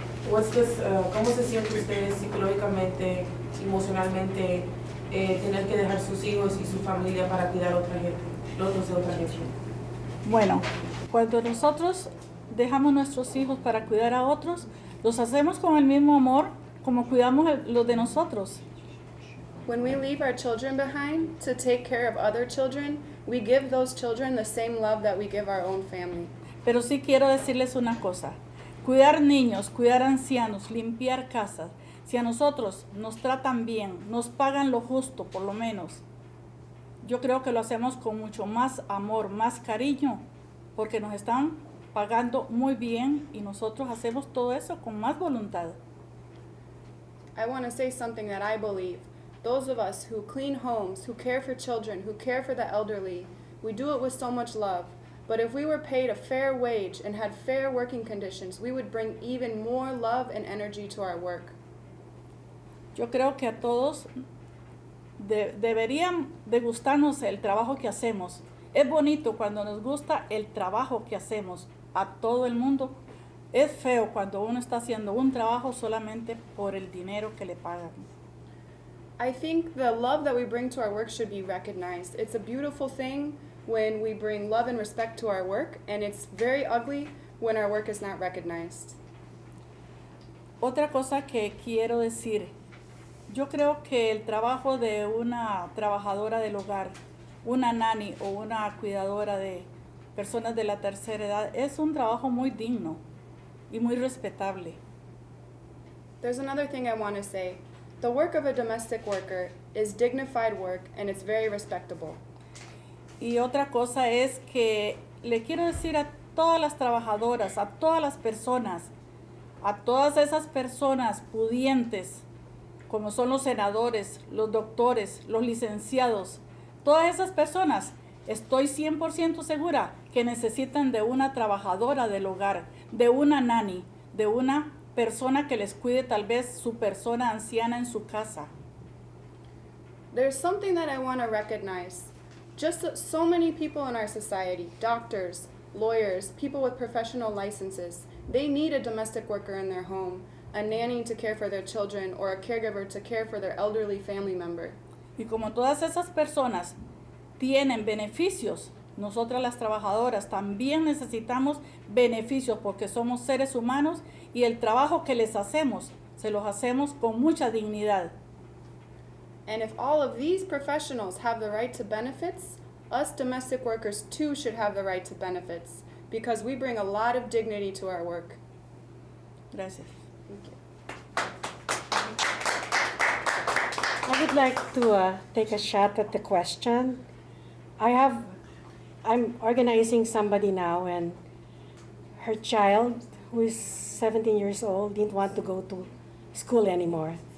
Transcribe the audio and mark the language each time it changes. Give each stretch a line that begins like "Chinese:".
Spanish: ¿Cómo se siente usted psicológicamente, emocionalmente, tener que dejar sus hijos y su familia para cuidar a otra gente, los de otra gente? Bueno, cuando nosotros dejamos nuestros hijos para cuidar a otros, los hacemos con el mismo amor como cuidamos los de nosotros.
English: When we leave our children behind to take care of other children, we give those children the same love that we give our own family.
Spanish: Pero sí quiero decirles una cosa. Cuidar niños, cuidar ancianos, limpiar casas. Si a nosotros nos tratan bien, nos pagan lo justo, por lo menos, yo creo que lo hacemos con mucho más amor, más cariño, porque nos están pagando muy bien y nosotros hacemos todo eso con más voluntad.
English: I want to say something that I believe. Those of us who clean homes, who care for children, who care for the elderly, we do it with so much love. But if we were paid a fair wage and had fair working conditions, we would bring even more love and energy to our work.
Spanish: Yo creo que a todos deberían de gustarnos el trabajo que hacemos. Es bonito cuando nos gusta el trabajo que hacemos a todo el mundo. Es feo cuando uno está haciendo un trabajo solamente por el dinero que le pagan.
English: I think the love that we bring to our work should be recognized. It's a beautiful thing when we bring love and respect to our work, and it's very ugly when our work is not recognized.
Spanish: Otra cosa que quiero decir, yo creo que el trabajo de una trabajadora del hogar, una nanny o una cuidadora de personas de la tercera edad es un trabajo muy digno y muy respetable.
English: There's another thing I want to say. The work of a domestic worker is dignified work, and it's very respectable.
Spanish: Y otra cosa es que le quiero decir a todas las trabajadoras, a todas las personas, a todas esas personas pudientes, como son los senadores, los doctores, los licenciados, todas esas personas, estoy 100% segura que necesitan de una trabajadora del hogar, de una nanny, de una persona que les cuide tal vez su persona anciana en su casa.
English: There's something that I want to recognize. Just so many people in our society, doctors, lawyers, people with professional licenses, they need a domestic worker in their home, a nanny to care for their children, or a caregiver to care for their elderly family member.
Spanish: Y como todas esas personas tienen beneficios, nosotras las trabajadoras también necesitamos beneficios porque somos seres humanos y el trabajo que les hacemos, se los hacemos con mucha dignidad.
English: And if all of these professionals have the right to benefits, us domestic workers too should have the right to benefits because we bring a lot of dignity to our work.
Spanish: Gracias.
English: Thank you. I would like to take a shot at the question. I'm organizing somebody now, and her child, who is 17 years old, didn't want to go to school anymore.